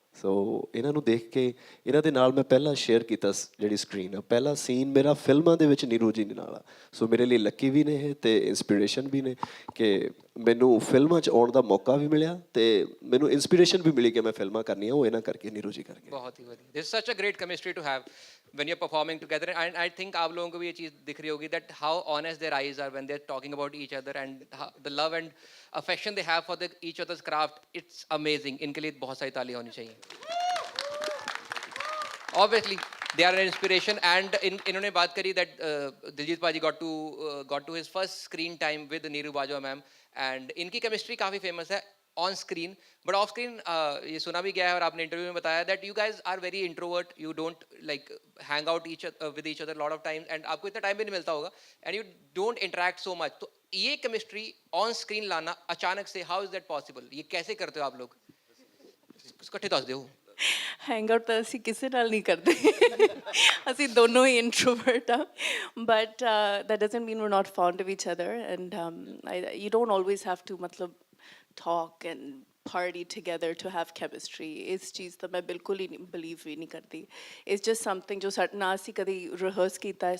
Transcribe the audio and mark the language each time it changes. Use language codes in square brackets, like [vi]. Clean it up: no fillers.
[pa] ਸੋ ਇਹਨਾਂ ਨੂੰ ਦੇਖ ਕੇ ਇਹਨਾਂ ਦੇ ਨਾਲ ਮੈਂ ਪਹਿਲਾਂ ਸ਼ੇਅਰ ਕੀਤਾ ਜਿਹੜੀ ਸਕਰੀਨ ਆ, ਪਹਿਲਾ ਸੀਨ ਮੇਰਾ ਫਿਲਮਾਂ ਦੇ ਵਿੱਚ ਨੀਰੂ ਜੀ ਨਾਲ ਆ. ਸੋ ਮੇਰੇ ਲਈ ਲੱਕੀ ਵੀ ਨੇ ਇਹ ਤੇ ਇੰਸਪੀਰੇਸ਼ਨ ਵੀ ਨੇ ਕਿ ਮੈਨੂੰ ਫਿਲਮਾਂ 'ਚ ਆਉਣ ਦਾ ਮੌਕਾ ਵੀ ਮਿਲਿਆ ਤੇ ਮੈਨੂੰ ਇੰਸਪੀਰੇਸ਼ਨ ਵੀ ਮਿਲੀ ਕਿ ਮੈਂ ਫਿਲਮਾਂ ਕਰਨੀਆਂ, ਉਹ ਇਹਨਾਂ ਕਰਕੇ ਨੀਰੂ ਜੀ ਕਰਕੇ. [hi] बहुत ही बढ़िया. [en] This is such a great chemistry to have when you're performing together, and I think [hi] आप लोगों को भी ये चीज़ दिख रही होगी [en] that how honest their eyes are when they're talking about each other, and the love and affection they have for each other's craft. It's amazing. [hi] इनके लिए बहुत सारी तालियां होनी चाहिए. [en] Obviously they are an inspiration. And [hi] इन्होंने बात करी [en] that Diljit paaji got to his first screen time with Neeru Bajwa ma'am, and [hi] इनकी [en] chemistry [hi] काफ़ी [en] famous [hi] है [en] on screen, but off screen [hi] ये सुना भी गया है और आपने इंटरव्यू में बताया [en] that you guys are very introvert, you don't like hang out with each other a lot of times, and [hi] आपको इतना टाइम भी नहीं मिलता होगा, [en] and you don't interact so much. [hi] तो ये [en] chemistry on screen [hi] लाना अचानक से, [en] how is that possible? [hi] ये कैसे करते हो आप लोग? इकट्ठे दस दो। [en] hang out [pa] ਤਾਂ ਅਸੀਂ ਕਿਸੇ ਨਾਲ ਨਹੀਂ ਕਰਦੇ ਅਸੀਂ ਦੋਨੋਂ ਹੀ ਇੰਟਰੋਵਰਟ ਆ [en] but that doesn't mean we're not fond of each other, and you don't always have to [hi] मतलब [en] talk and party together to have chemistry. [pa] ਇਸ ਚੀਜ਼ ਤਾਂ ਮੈਂ ਬਿਲਕੁਲ ਹੀ ਬਲੀਵ ਵੀ ਨਹੀਂ ਕਰਦੀ. [en] It's just something [pa] ਜੋ ਸਾਡੇ ਨਾਲ ਅਸੀਂ ਕਦੀ ਰਿਹਰਸ ਕੀਤਾ ਹੈ.